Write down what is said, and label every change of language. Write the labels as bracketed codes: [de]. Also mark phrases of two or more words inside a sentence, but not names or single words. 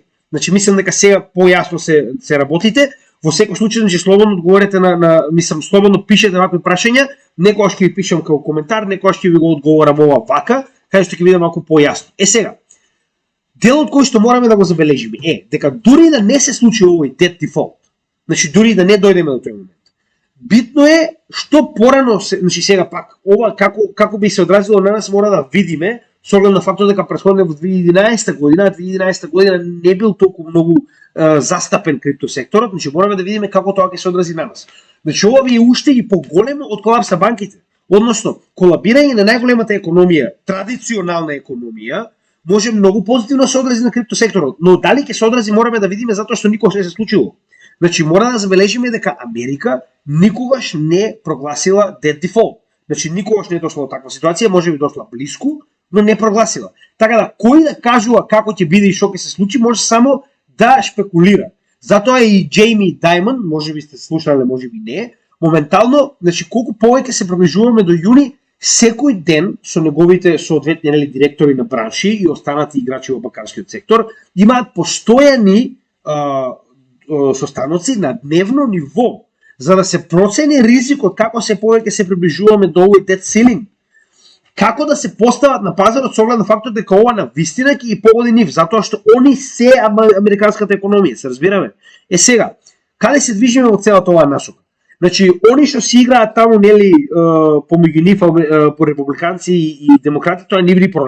[mk] Значи мислам дека сега појасно се работите. Во секој случај, значи слободно одговорете мислам слободно пишете вакви прашања, некогаш ќе ви пишам како коментар, некогаш ќе ви го одговорам ова вака, каде што ќе биде малку појасно. Сега, делот кој што мораме да го забележиме е дека дури да не се случи овој [en] debt default, [mk] значи дури да не дојдеме до тој момент, битно е што порано значи сега пак ова како би се одразило на нас мора да видиме со оглед на фактот дека претходно во 2011 година не бил толку многу застапен криптосекторот, значи мораме да видиме како тоа ќе се одрази на нас. Значи ова ви е уште и поголемо од колапс на банките. Односно, колабирање на најголемата економија, традиционална економија, може многу позитивно се одрази на криптосекторот, но дали ќе се одрази мораме да видиме затоа што никогаш не се случило. Значи мора да забележиме дека Америка никогаш не прогласила [en] debt default. [mk] Значи никогаш не е дошла до таква ситуација, може би дошла близко, но не прогласила. Така да кој да кажува како ќе биде и што ќе се случи, може само да шпекулира. Затоа и Джейми Даймонд, може би сте слушале, може би не, моментално, значи колку повеќе се приближуваме до јуни, секој ден со неговите соодветни директори на бранши и останати играчи во банкарскиот сектор имаат постојани состаноци на дневно ниво, за да се процени ризикот како се повеќе се приближуваме до овој [en] debt ceiling. [mk] Како да се постават на пазарот со оглед на фактот дека ова на вистина ќе ги погоди нив, затоа што они се американската економија, се разбираме. Сега, каде се движиме во целата оваа насока? Значи, они што си играат таму, помеѓу нив по републиканци и демократи, тоа нивни проблем.